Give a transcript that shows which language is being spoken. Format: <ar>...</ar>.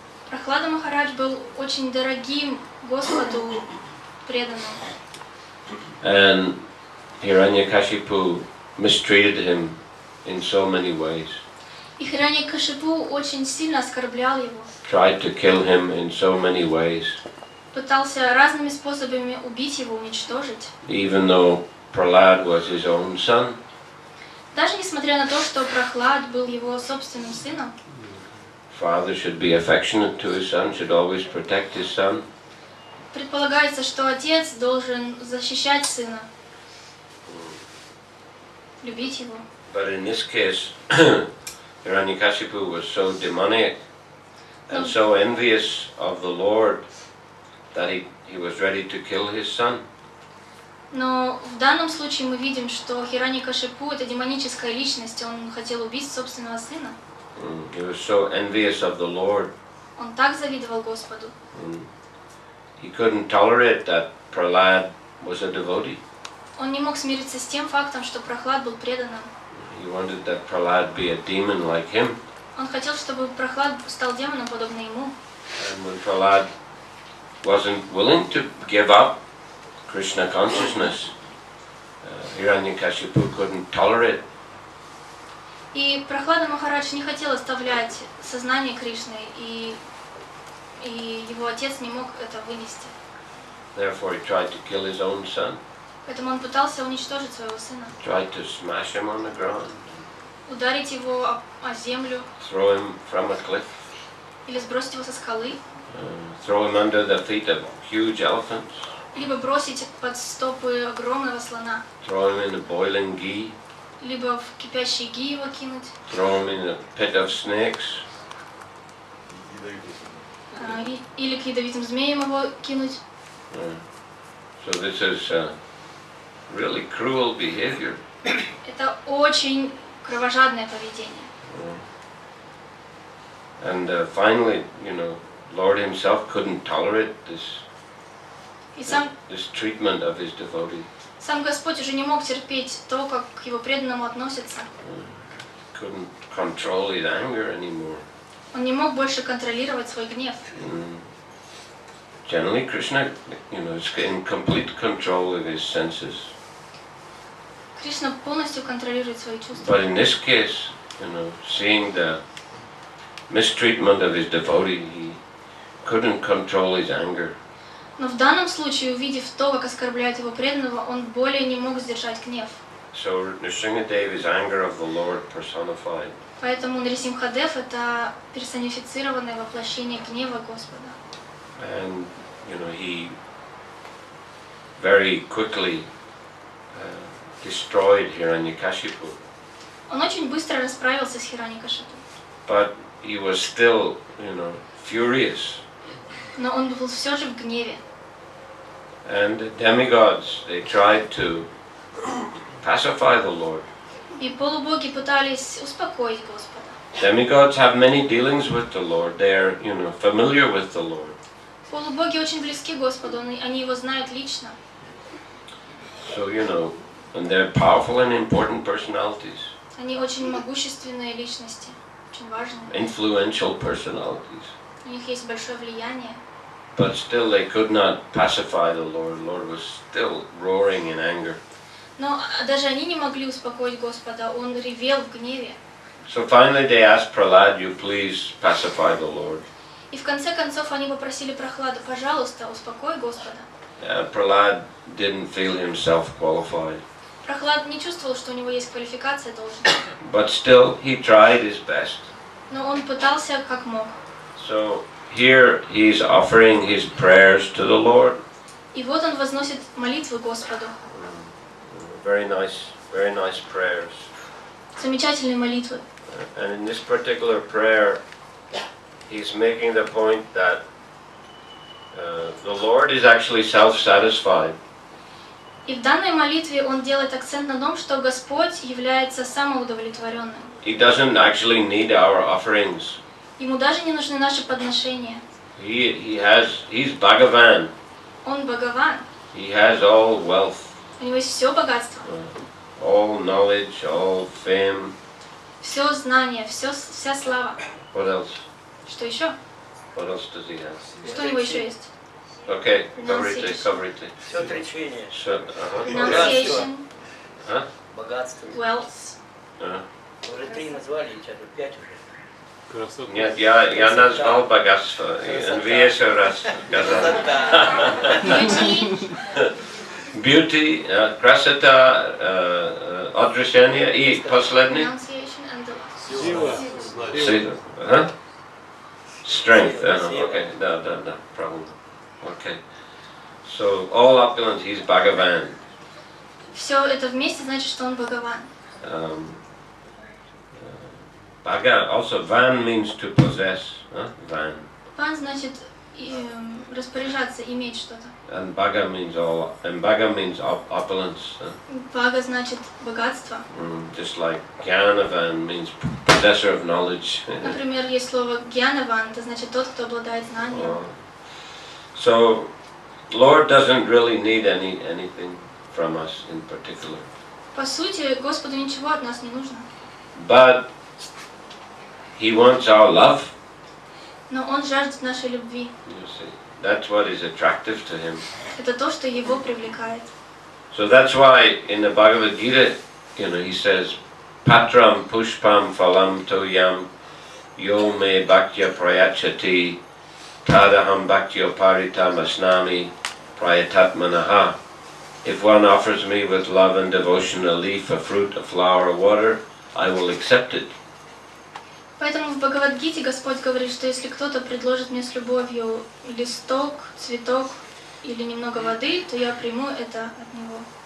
<ru>Прохлада Махарадж был очень дорогим Господу преданным.</ru> <en>And Hiranyakashipu mistreated him in so many ways.</en> <ru>И Хираньякашипу очень сильно оскорблял его.</ru> <en>Tried to kill him in so many ways.</en> <ru>Пытался разными способами убить его, уничтожить.</ru> <en>Even though Prahlad was his own son.</en> <ru>Даже несмотря на то, что Прохлад был его собственным сыном.</ru> <en>Father should be affectionate to his son, should always protect his son.</en> <ru>Предполагается, что отец должен защищать сына, любить его.</ru> <en>But in this case, Hiranyakashipu was so demoniac and so envious of the Lord that he was ready to kill his son.</en> <ru>Но в данном случае мы видим, что Хираньякашипу — это демоническая личность, он хотел убить собственного сына.</ru> <en>He was so envious of the Lord.</en> <ru>Он так завидовал Господу.</ru> <en>He couldn't tolerate that Prahlad was a devotee.</en> <ru>Он не мог смириться с тем фактом, что Прохлад был преданным.</ru> <en>He wanted that Prahlad be a demon like him.</en> <ru>Он хотел, чтобы Прохлад стал демоном, подобно ему.</ru> <en>And when Prahlad wasn't willing to give up Krishna consciousness, Hiranyakashipu couldn't tolerate.</en> <ru>И Прохлада Махарадж не хотел оставлять сознание Кришны, и его отец не мог это вынести.</ru> <en>Therefore, he tried to kill his own son.</en> <ru>Поэтому он пытался уничтожить своего сына.</ru> <en>Tried to smash him on the ground.</en> <ru>Ударить его о землю.</ru> <en>Throw him from a cliff.</en> <ru>Или сбросить его со скалы.</ru> <en>throw him under the feet of huge elephants,</en> <ru>либо бросить под стопы огромного слона,</ru> <en>throw him in the boiling ghee,</en> <ru>либо в кипящий ги его кинуть,</ru> <en>throw him in a pit of snakes.</en> <ru>или к ядовитым змеям его кинуть.</ru> <en>So this is really cruel behavior.</en> <ru>Это очень кровожадное поведение.</ru> <en>And finally, Lord himself couldn't tolerate</en> <ru>И сам</ru> <en>treatment of his devotee.</en> <ru>Сам Господь уже не мог терпеть то, как к его преданному относятся.</ru> <en>Couldn't control his anger anymore.</en> <ru>Он не мог больше контролировать свой гнев.</ru> <en>Generally, Krishna, is in complete control of his senses.</en> <ru>Кришна полностью контролирует свои чувства.</ru> <en>But in this case, seeing the mistreatment of his devotee, he couldn't control his anger.</en> <ru>Но в данном случае, увидев то, как оскорбляют его преданного, он более не мог сдержать гнев.</ru> <en>So Nrsimhadev is anger of the Lord personified.</en> <ru>Поэтому Нрисимхадев — это персонифицированное воплощение гнева Господа.</ru> <en>And he very quickly destroyed Hiranyakashipu.</en> <ru>Он очень быстро расправился с Хираньякашипу.</ru> <en>But he was still, furious.</en> <ru>Но он был все же в гневе.</ru> <en>And the demigods, they tried to pacify the Lord.</en> <ru>И полубоги пытались успокоить Господа.</ru> <en>Demigods have many dealings with the Lord. They are, familiar with the Lord.</en> <ru>Полубоги очень близки Господу, они его знают лично.</ru> <en>So, and they're powerful and important personalities.</en> <ru>Они очень могущественные личности, очень важные.</ru> <en>Influential personalities.</en> <ru>У них есть большое влияние.</ru> <en>But still they could not pacify the Lord. The Lord was still roaring in anger.</en> <ru>Но даже они не могли успокоить Господа, он ревел в гневе.</ru> <en>So finally they asked Prahlad, you please pacify the Lord.</en> <ru>И в конце концов они попросили Прохладу, пожалуйста, успокой Господа.</ru> <en>Prahlad didn't feel himself qualified.</en> <ru>Прохлад не чувствовал, что у него есть квалификация должности.</ru> <en>But still he tried his best.</en> <ru>Но он пытался как мог.</ru> <en>So here he's offering his prayers to the Lord.</en> <ru>И вот он возносит молитвы Господу.</ru> <en>Very nice prayers.</en> <ru>Замечательные молитвы.</ru> <en>And in this particular prayer, he's making the point that the Lord is actually self-satisfied.</en> <ru>И в данной молитве он делает акцент на том, что Господь является самоудовлетворенным.</ru> <en>He doesn't actually need our offerings.</en> <ru>Ему даже не нужны наши подношения.</ru> <en>He's Bhagavan.</en> <ru>Он Бхагаван.</ru> <en>He has all wealth.</en> <ru>У него есть все богатство.</ru> <en>All knowledge, all fame.</en> <ru>Все знание, вся слава.</ru> <en>What else?</en> <ru>Что еще?</ru> <en>What else does he have?</en> <ru>Что у него еще есть?</ru> <en>Okay, cover it.</en> <ru>Все отречение.</ru> <en>Renunciation,</en> <ru>Богатство.</ru> <en>wealth.</en> <ru>Уже 3 назвали, сейчас 5 уже. Нет, я назвал богатство. Вы еще раз сказали.</ru> <en>Beauty, Beauty,</en> <ru>красота, отречение и последний.</ru> <en>renunciation and the last.</en> <ru>Сила.</ru> <en>Strength.</en> <ru>Okay, да, правильно.</ru> <en>Okay. So all opulence, he's Bhagavan.</en> <ru>Все это вместе значит, что он Бхагаван.</ru> <en>Bhaga, also van means to possess. Van.</en> <ru>Ван значит распоряжаться, иметь что-то.</ru> <en>And Bhaga means opulence.</en> <ru>Бхага значит богатство.</ru> <en>Just like Jnanavan means possessor of knowledge.</en> <ru>Например, есть слово гьянаван, это значит тот, кто обладает знанием.</ru> <en>So, Lord doesn't really need anything from us in particular.</en> <ru>По сути, Господу ничего от нас не нужно.</ru> <en>But He wants our love.</en> <ru>Но Он жаждет нашей любви.</ru> <en>You see, that's what is attractive to Him.</en> <ru>Это то, что Его привлекает.</ru> <en>So that's why in the Bhagavad Gita, He says,</en> <sa>Patram pushpam phalam toyam yo me bhaktya prayachati tadaham bhaktya paritam asnami prayatatmanaha.</sa> <en>If one offers me with love and devotion a leaf, a fruit, a flower, or water, I will accept it.</en> <ru>Поэтому в Бхагавад-гите Господь говорит, что если кто-то предложит мне с любовью листок, цветок или немного воды, то я приму это от него.</ru>